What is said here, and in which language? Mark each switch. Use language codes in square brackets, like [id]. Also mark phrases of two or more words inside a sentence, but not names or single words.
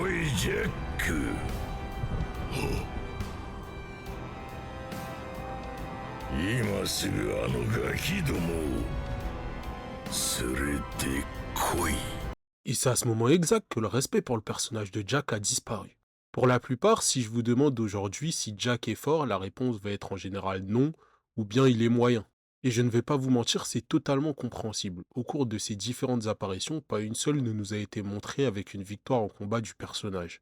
[ja] ジャック。今すぐあのガキどもを連れてこい。 [fr] Et c'est à ce moment exact que le respect pour le personnage de Jack a disparu. Pour la plupart, si je vous demande aujourd'hui si Jack est fort, la réponse va être en général non, ou bien il est moyen. Et je ne vais pas vous mentir, c'est totalement compréhensible. Au cours de ces différentes apparitions, pas une seule ne nous a été montrée avec une victoire en combat du personnage.